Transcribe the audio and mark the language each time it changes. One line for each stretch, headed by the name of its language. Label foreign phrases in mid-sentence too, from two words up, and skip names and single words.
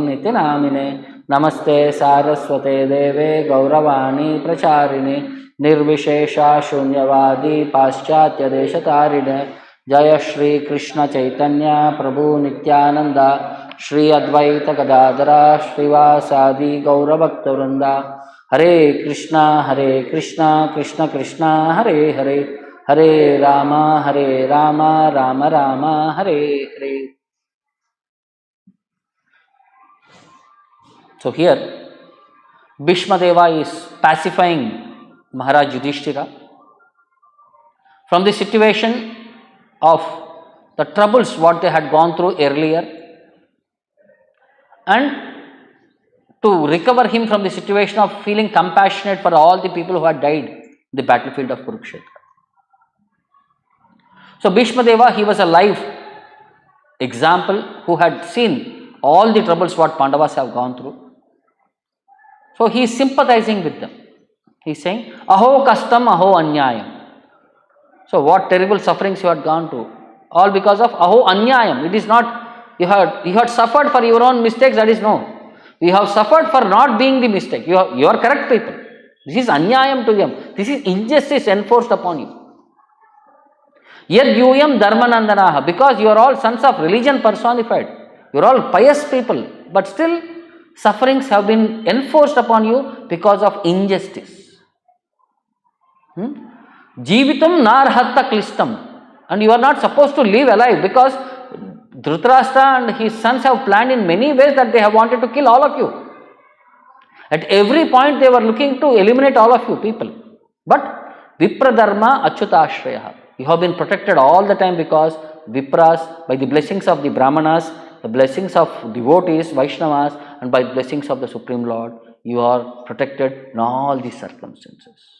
Sanskrit: Niti Namine Namaste Saraswate Deve Gauravani Pracharini Nirvishesha Shunyavadi Paschatya Deshatarine Jaya Shri Krishna Chaitanya Prabhu Nityananda Shri Advaita Gadadara Srivasadi Gauravakta Hare Krishna Krishna Krishna Hare Hare Hare Rama Rama Rama Hare Hare.
English: So here Bhīṣmadeva is pacifying Maharaj Yudhishthira from the situation of the troubles what they had gone through earlier, and to recover him from the situation of feeling compassionate for all the people who had died in the battlefield of Kurukshetra. So Bhīṣmadeva, he was a live example who had seen all the troubles what Pandavas have gone through. So he is sympathizing with them. He is saying,
Sanskrit: Aho kastam aho anyayam.
English: So what terrible sufferings you had gone through. All because of
Sanskrit: aho anyayam.
English: It is not, you had suffered for your own mistakes, that is no. You have suffered for not being the mistake. You are correct people. This is anyayam to them. This is injustice enforced upon you.
Sanskrit: Yad yuyam dharmanandanaha.
English: Because you are all sons of religion personified. You are all pious people. But still sufferings have been enforced upon you because of injustice.
Sanskrit: Jivitam narhatta klistam.
English: And you are not supposed to live alive because Dhritarashtra and his sons have planned in many ways that they have wanted to kill all of you. At every point they were looking to eliminate all of you people.
Sanskrit: But Vipradharma Achyutashraya.
English: You have been protected all the time because Vipras, by the blessings of the Brahmanas, the blessings of devotees, Vaishnavas, and by the blessings of the Supreme Lord, you are protected in all these circumstances.